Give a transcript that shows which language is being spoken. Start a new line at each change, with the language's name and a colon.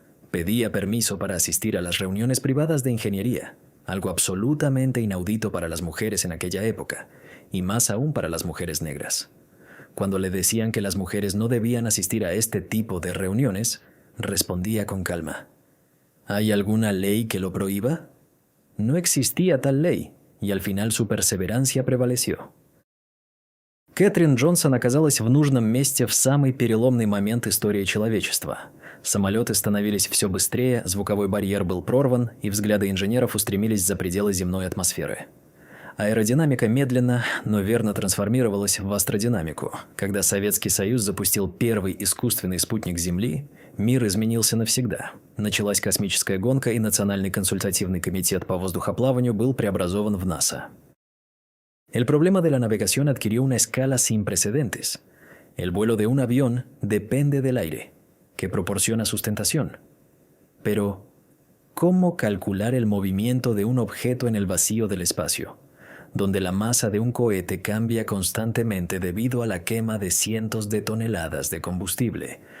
Spanish: Pedía permiso para asistir a las reuniones privadas de ingeniería, algo absolutamente inaudito para las mujeres en aquella época, y más aún para las mujeres negras. Cuando le decían que las mujeres no debían asistir a este tipo de reuniones, respondía con calma: ¿hay alguna ley que lo prohíba? No existía tal ley, y al final su perseverancia prevaleció.
Russian: Кэтрин Джонсон оказалась в нужном месте в самый переломный момент истории человечества. Самолеты становились все быстрее, звуковой барьер был прорван, и взгляды инженеров устремились за пределы земной атмосферы. Аэродинамика медленно, но верно трансформировалась в астродинамику. Когда Советский Союз запустил первый искусственный спутник Земли, мир изменился навсегда. Началась космическая гонка, и Национальный консультативный комитет по воздухоплаванию был преобразован в НАСА.
Spanish: El problema de la navegación adquirió una escala sin precedentes. El vuelo de un avión depende del aire, que proporciona sustentación. Pero, ¿cómo calcular el movimiento de un objeto en el vacío del espacio, donde la masa de un cohete cambia constantemente debido a la quema de cientos de toneladas de combustible?